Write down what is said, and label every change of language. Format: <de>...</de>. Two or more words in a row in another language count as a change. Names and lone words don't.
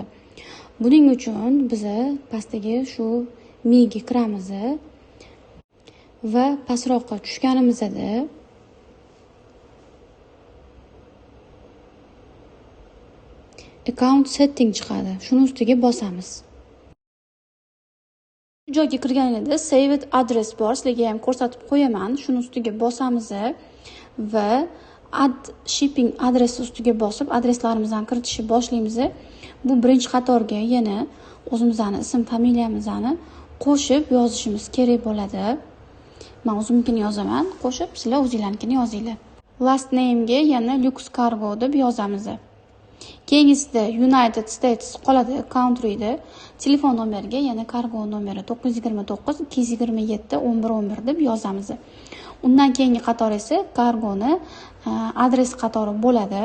<uz>Buning uchun biz pastdagi shu mega kiramiz va pastroqqa tushganimizda</uz> <en>account setting</en> <uz>chiqadi. Shuni ustiga bosamiz. Bu joyga kirganingizda</uz> <en>saved address</en> <uz>bor, sizlarga ham ko'rsatib qo'yaman. Shuni ustiga bosamiz va</uz> <en>add shipping adress</en> <uz>ustiga bosib adreslarimizni kiritishni boshlaymiz. Bu birinchi qatorga yana o'zimizning ism familiyamizni qo'shib yozishimiz kerak bo'ladi. Men o'zimnikini yozaman, qo'shib sizlar o'zingizlarnikini yozinglar.</uz> <en>Last name</en> <uz>ga yana Lux Cargo deb yozamiz. Keyingisida United States qoladi, countryda. Telefon nomeriga yana kargo nomeri 929 227 1111 deb yozamiz. Undan keyingi qator esa kargoni adres qatori bo'ladi.</uz>